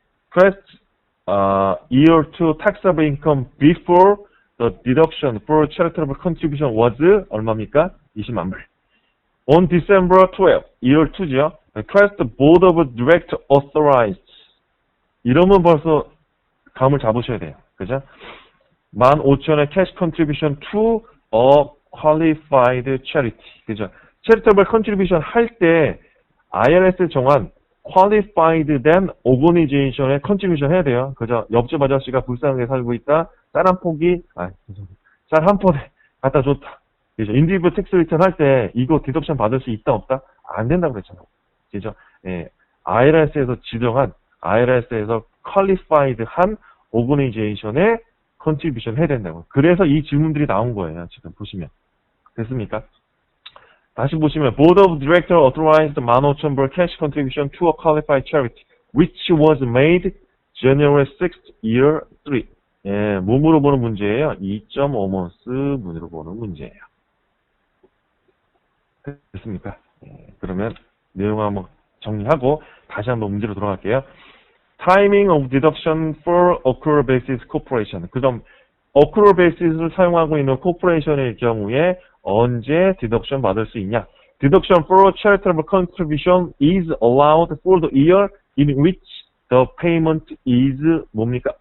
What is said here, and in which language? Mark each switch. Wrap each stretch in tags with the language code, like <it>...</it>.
<en>Quest year 2 taxable income before the deduction for charitable contribution was</en> <ko>얼마입니까? 20만 불.</ko> <en>On December 12, year 2죠. Quest Board of Directors authorized.</en> <ko>이러면 벌써 감을 잡으셔야 돼요. 그죠?</ko> <en>15,000원의 cash contribution to a qualified charity.</en> <ko>그죠? charitable contribution 할 때 IRS 정한 qualified 된 organization에 contribution 해야 돼요. 그죠? 옆집 아저씨가 불쌍하게 살고 있다. 쌀 한 포기, 쌀 한 포대 갖다 줬다. 그죠? individual tax return 할 때 이거 디덕션 받을 수 있다 없다? 안 된다고 그랬잖아요. 그죠? 예. IRS에서 지정한, IRS에서 qualified 한 organization에 contribution 해야 된다고. 그래서 이 질문들이 나온 거예요. 지금 보시면. 됐습니까? 다시 보시면</ko> <en>Board of Directors authorized 15,000불 cash contribution to a qualified charity which was made January 6th, year 3.</en> <ko>예, 뭐 물어보는 문제예요? 2.5 months 물어보는 문제예요. 됐습니까? 예, 그러면 내용 한번 정리하고 다시 한번 문제로 돌아갈게요.</ko> <en>Timing of deduction for accrual basis corporation.</en> <ko>그 다음 accrual basis를 사용하고 있는 corporation의 경우에 언제 디덕션 받을 수 있냐?</ko> <en>Deduction for charitable contribution is allowed for the year in which the payment is</en> <ko>뭡니까?</ko>